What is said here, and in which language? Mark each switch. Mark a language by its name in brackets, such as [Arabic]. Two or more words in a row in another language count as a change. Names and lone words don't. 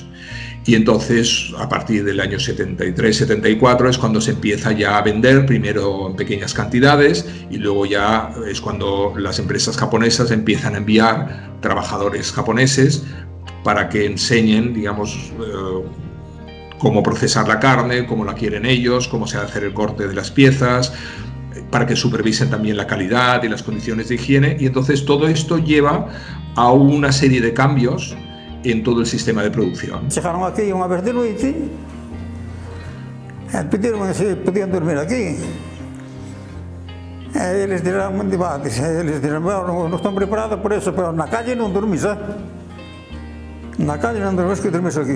[Spanish] Y entonces, a partir del año 73-74 es cuando se empieza ya a vender, primero en pequeñas cantidades, y luego ya es cuando las empresas japonesas empiezan a enviar trabajadores japoneses para que enseñen, digamos, cómo procesar la carne, cómo la quieren ellos, cómo se va a hacer el corte de las piezas, para que supervisen también la calidad y las condiciones de higiene. Y entonces todo esto lleva a una serie de cambios en todo el sistema de producción. [Galician] Chegaron aquí unha vez de noite e pediron se podían dormir aquí. E eles dirán un debate, eles dirán, bueno, non están preparados [Spanish] por eso, [Galician] pero na calle non dormís, na calle non dormís, que dormís aquí.